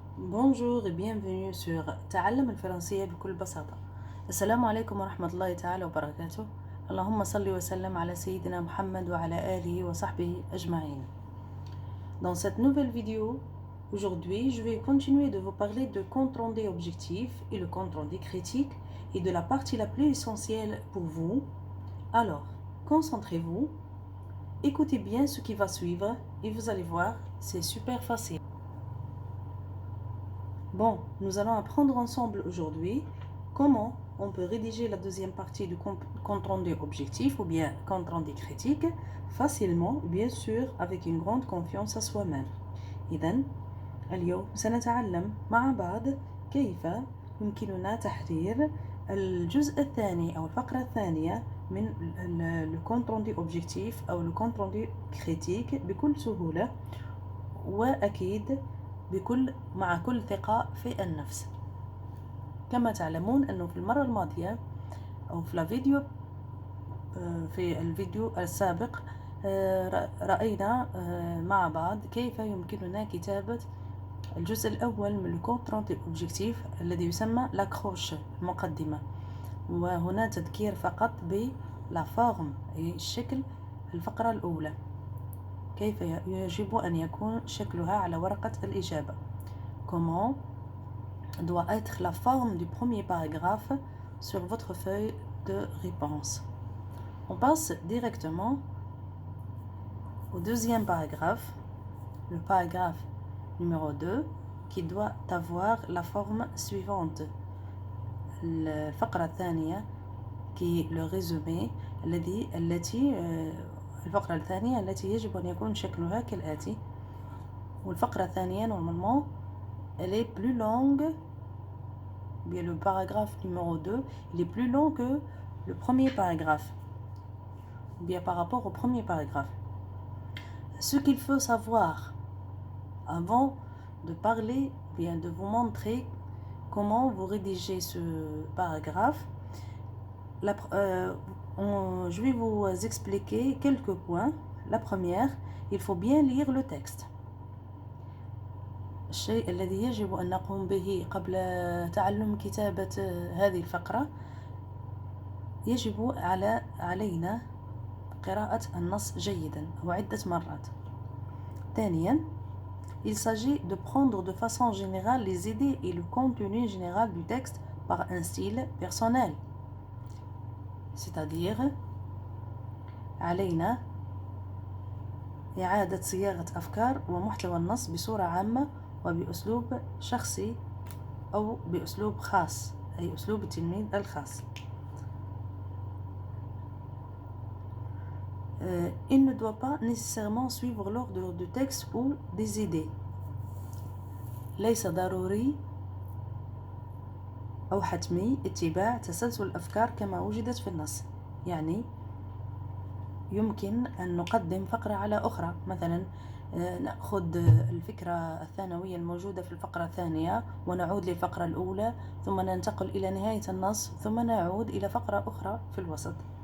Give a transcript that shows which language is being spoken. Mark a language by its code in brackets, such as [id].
[fr] Bonjour et bienvenue sur تعلم الفرنسية بكل بساطة. [ar] السلام عليكم ورحمة الله تعالى وبركاته. اللهم صل وسلم على سيدنا محمد وعلى آله وصحبه أجمعين. [fr] Dans cette nouvelle vidéo, aujourd'hui, je vais continuer de vous parler de compte rendu objectif et le compte rendu critique et de la partie la plus essentielle pour vous. Alors, concentrez-vous, écoutez bien ce qui va suivre et vous allez voir, c'est super facile. Bon, nous allons apprendre ensemble aujourd'hui comment on peut rédiger la deuxième partie du compte rendu objectif ou bien compte rendu critique facilement, bien sûr, avec une grande confiance à soi-même. [ar] إذن اليوم سنتعلم مع بعض كيف يمكننا تحرير الجزء الثاني أو الفقرة الثانية من [fr] le compte rendu objectif [ar] أو [fr] le compte rendu critique [ar] بكل سهولة وأكيد مع كل ثقة في النفس. كما تعلمون أنه في المرة الماضية أو في الفيديو السابق رأينا مع بعض كيف يمكننا كتابة الجزء الأول من الكونت رونتي أوبجيكتيف الذي يسمى لاكروش المقدمة، وهنا تذكير فقط بلا فورم أي الشكل الفقرة الأولى، كيف يجب أن يكون شكلها على ورقة الإجابة. [fr] Comment doit être la forme du premier paragraphe sur votre feuille de réponse. On passe directement au deuxième paragraphe, le paragraphe numéro 2, qui doit avoir la forme suivante. [ar] الفقرة الثانية [fr] qui est le résumé [ar] الفقرة الثانية التي يجب أن يكون شكلها كالآتي. والفقرة الثانية [fr] normalement elle est plus longue, bien le paragraphe numéro 2 il est plus long que le premier paragraphe, bien par rapport au premier paragraphe. Ce qu'il faut savoir avant de parler, bien de vous montrer comment vous rédigez ce paragraphe, je vais vous expliquer quelques points. La première, il faut bien lire le texte. [ar] الشيء الذي يجب أن نقوم به قبل تعلم كتابة هذه الفقرة يجب علينا قراءة النص جيدا أو عدة مرات. ثانيا [fr] il s'agit de prendre de façon générale les idées et le contenu général du texte par un style personnel, c'est-à-dire [ar] علينا إعادة صياغة أفكار ومحتوى النص بصورة عامة وبأسلوب شخصي أو بأسلوب خاص أي أسلوب التلميذ الخاص. [fr] Il ne doit pas nécessairement suivre l'ordre du texte ou des idées. [ar] ليس ضروري أو حتمي اتباع تسلسل الأفكار كما وجدت في النص. يعني يمكن أن نقدم فقرة على أخرى، مثلا نأخذ الفكرة الثانوية الموجودة في الفقرة الثانية ونعود للفقرة الأولى ثم ننتقل إلى نهاية النص ثم نعود إلى فقرة أخرى في الوسط.